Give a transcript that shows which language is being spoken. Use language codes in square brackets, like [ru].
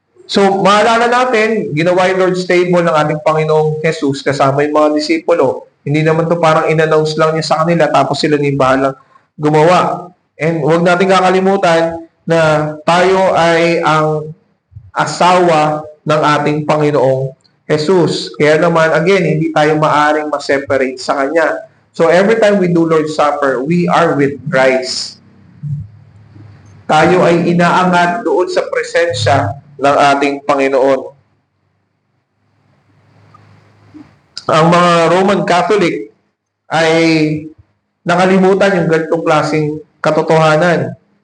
[tl] So, maalala natin, ginawa yung Lord's table ng ating Panginoong Jesus kasama yung mga disipulo. Hindi naman to parang in-announce lang niya sa kanila tapos sila ni bahalang gumawa. And huwag natin kakalimutan na tayo ay ang asawa ng ating Panginoong Jesus. Kaya naman, again, hindi tayo maaring ma-separate sa Kanya. [en] So, every time we do Lord's Supper, we are with Christ. [tl] Tayo ay inaangat doon sa presensya ng ating Panginoon. Ang mga Roman Catholic ay nakalimutan yung ganitong klaseng katotohanan.